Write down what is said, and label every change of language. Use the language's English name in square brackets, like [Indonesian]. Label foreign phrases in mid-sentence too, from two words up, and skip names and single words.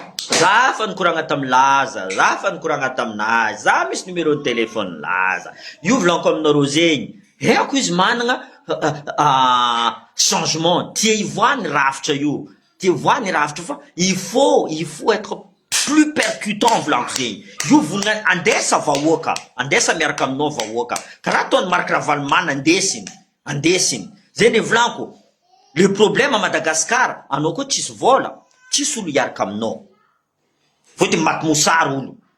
[Malagasy] Za fa nikoragna tamin'ny Laza, za fa nikoragna taminazy, za misy [French] numéro de téléphone [Malagasy] Laza. Io volaniko aminareo zegny. Haiko izy managna, ah, ah, ah, changement. Tia hivoaha ny rafitra io. Tia hivoaha ny rafitra fa [French] il faut, il faut être plus percutant [Malagasy] volaniko zegny. Io volana andesa vahoaka, andesa miaraka aminao vahoaka. Karaha ataon'ny Marc Ravalomanana andesiny, andesiny. Zay ny volaniko. [French] Le problème à Madagascar, [Malagasy] anao koa tsisy vola, tsisy olo hiaraka aminao. Fôtony maty mosary olo.